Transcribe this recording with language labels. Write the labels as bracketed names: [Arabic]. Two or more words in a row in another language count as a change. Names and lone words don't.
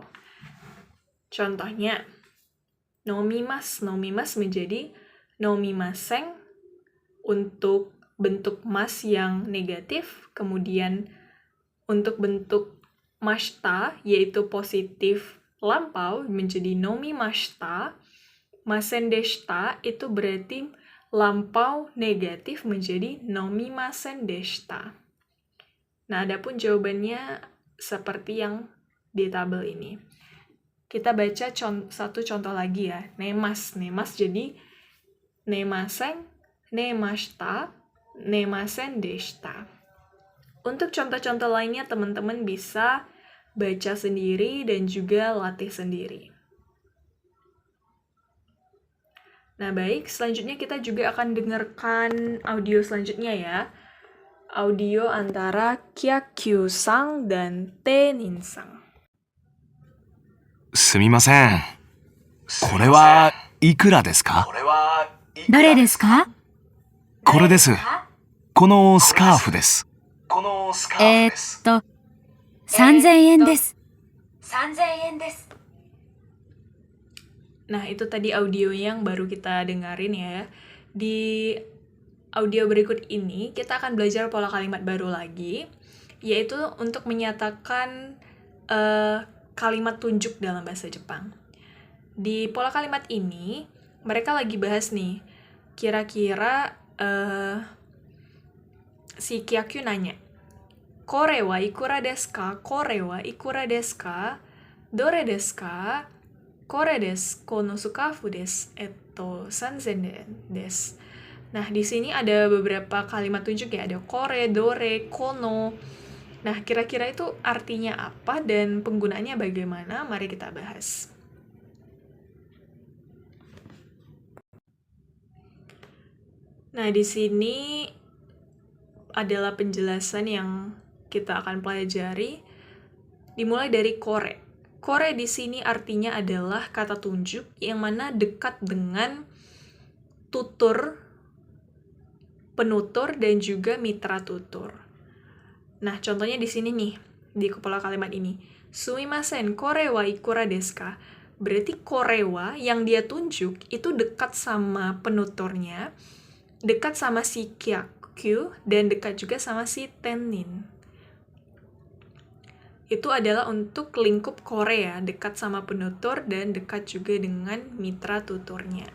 [Indonesian] Contohnya, nomimas menjadi nomimaseng untuk bentuk mas yang negatif, kemudian untuk bentuk mashita yaitu positif lampau menjadi nomimashita, [Japanese] ませんでした [Indonesian] itu berarti lampau negatif menjadi [Japanese] 飲みませんでした. [Indonesian] Nah, adapun jawabannya seperti yang di tabel ini. Kita baca satu contoh lagi ya. Nemas jadi nemasen, [Japanese] 寝ました、寝ませんでした. [Indonesian] Untuk contoh-contoh lainnya teman-teman bisa baca sendiri dan juga latih sendiri. Nah, baik, selanjutnya kita juga akan dengarkan audio selanjutnya ya. Audio antara Kyakyu-sang dan Taenin-sang. [Japanese] すみません。これはいくらですか？どれですか？これです。このスカーフです。 3000円です。 [Indonesian] Nah, itu tadi audio yang baru kita dengarin ya. Di audio berikut ini, kita akan belajar pola kalimat baru lagi, yaitu untuk menyatakan kalimat tunjuk dalam bahasa Jepang. Di pola kalimat ini, mereka lagi bahas nih, kira-kira si Kyakyu nanya, [Japanese] これはいくらですか? これはいくらですか? どれですか？これです、このスカーフです、3000です. [Indonesian] Nah, di sini ada beberapa kalimat tunjuk ya, ada kore, dore, kono. Nah, kira-kira itu artinya apa dan penggunaannya bagaimana? Mari kita bahas. Nah, di sini adalah penjelasan yang kita akan pelajari. Dimulai dari kore. Kore di sini artinya adalah kata tunjuk yang mana dekat dengan tutur, penutur, dan juga mitra tutur. Nah, contohnya di sini nih, di kepala kalimat ini. [Japanese] すみません、これはいくらですか? [Indonesian] Berarti [Japanese] これは [Indonesian] yang dia tunjuk itu dekat sama penuturnya, dekat sama si Kyakyu, dan dekat juga sama si Taenin. Itu adalah untuk lingkup kore ya, dekat sama penutur dan dekat juga dengan mitra tuturnya.